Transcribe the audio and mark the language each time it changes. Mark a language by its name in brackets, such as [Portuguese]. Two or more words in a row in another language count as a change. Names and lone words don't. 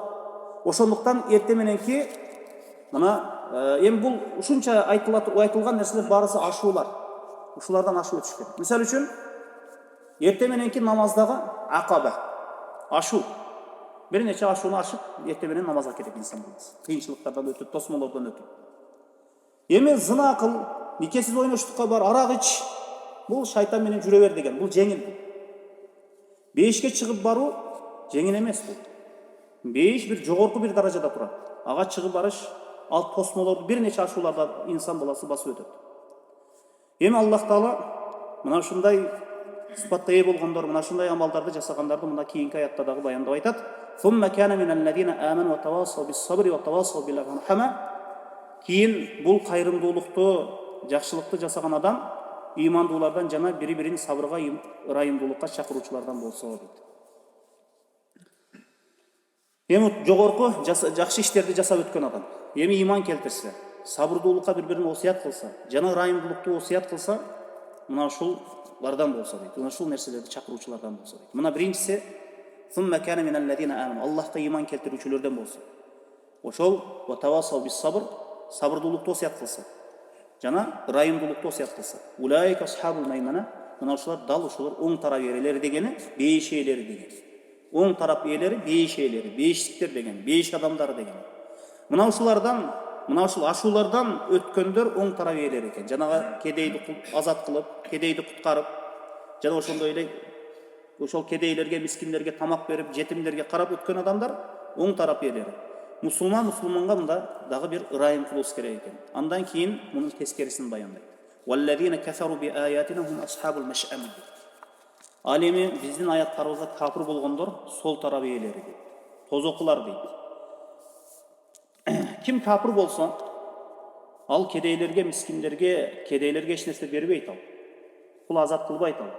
[Kyrgyz] Ошондуктан эрте мененки мына эми бул ушунча айтылган нерселер барысы ашуулар. Ушулардан ашуу өтүш керек. Мисалы үчүн эрте мененки намаздагы акаба, ашуу. Бир нече ашууну ашып, эрте менен намазга кетет инсан болмос. Кыйынчылыктардан өтүп, тосмолордон өтүп. Эми зына кыл, [Kazakh] никесіз ойноштукка бар, арақ іч. Бұл шайтан менен жүре бер деген. Бұл жеңіл. Бейішке шығып бару жеңіл емес бұл. Бейіш бір жоғарғы бір даражада тұрады. Аға шығып барыш, ал тосмоларды бір неше ашуларда инсан баласы басып өтеді. [Kyrgyz] Эми Аллах Таала мына ушундай сыпатка ээ болгондор, мына ушундай амалдарды жасагандарды мына кийинки аятта дагы баяндап айтат. [Arabic] ثم كان من الذين آمنوا وتواصوا بالصبر وتواصوا بالمرحمة. [Kyrgyz] Кийин бул кайрымдуулукту, жакшылыкты жасаган адам имандуулардан жана бири-бирин сабырга, ырайымдуулукка чакыруучулардан болсо дейт. Эми жогорку жакшы иштерди жасап өткөн адам, эми иман келтирсе, сабырдуулукка бири-бирин осуят кылса, жана ырайымдуулукту осуят кылса, мына ушулардан болсо дейт. Мына ушул нерселерди чакыруучулардан болсо дейт. Мына биринчиси [Arabic] ثم كان من الذين آمنوا. [Kyrgyz] Аллахка иман келтирүүчүлөрдөн болсо. Ошол [Arabic] وتواصوا بالصبر, [Kyrgyz] сабырдуулукту осуят кылса, жана ырайымдуулукту осуят кылса. [Arabic] أولئك أصحاب الميمنة. [Kyrgyz] Мына ушулар дал ушулар оң тарап ээлери дегени, бейиш ээлери дегени. Оң тарап ээлери, бейиш ээлери, бейиштиктер деген, бейиш адамдары деген. Мына ушулардан, мына ушул ашуулардан өткөндөр оң тарап ээлери экен. Жанагы кедейди азат кылып, кедейди куткарып, жана ошондой эле ошол кедейлерге, мискиндерге тамак берип, жетимдерге карап өткөн адамдар оң тарап ээлери. Мусулманга мында дагы бир ырайым кылуус керек экен. Андан кийин мунун тескерисин баяндайт. [Arabic] والذين كفروا بآياتنا هم أصحاب المشأمة. [Kyrgyz] Ал эми биздин аяттарыбызга капыр болгондор сол тарап ээлери дейт. Тозокулар дейт. Ким капыр болсо, ал кедейлерге, мискиндерге, эч нерсе бербейт ал. Кул азат кылбайт ал.